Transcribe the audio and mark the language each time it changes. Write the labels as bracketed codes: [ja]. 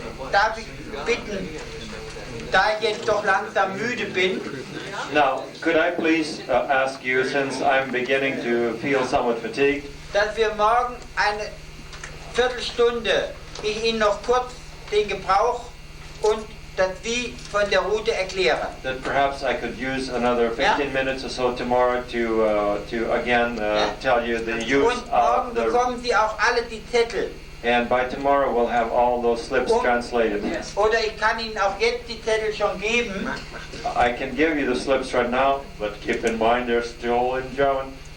[de] Darf ich bitten, da ich jetzt doch langsam müde bin, [en] Now, could I please ask you, since I'm beginning to feel somewhat fatigued, [de] dass wir morgen eine Viertelstunde, ich Ihnen noch kurz den Gebrauch und das Wie von der Route erkläre. [en] that perhaps I could use another 15 minutes or so tomorrow to again tell you the use [de] Und morgen [en] of the... [de] bekommen Sie auch alle die Zettel. [en] And by tomorrow we'll have all those slips translated. [de] Oder ich kann Ihnen auch jetzt die Zettel schon geben. [en] I can give you the slips right now, but keep in mind they're still in German.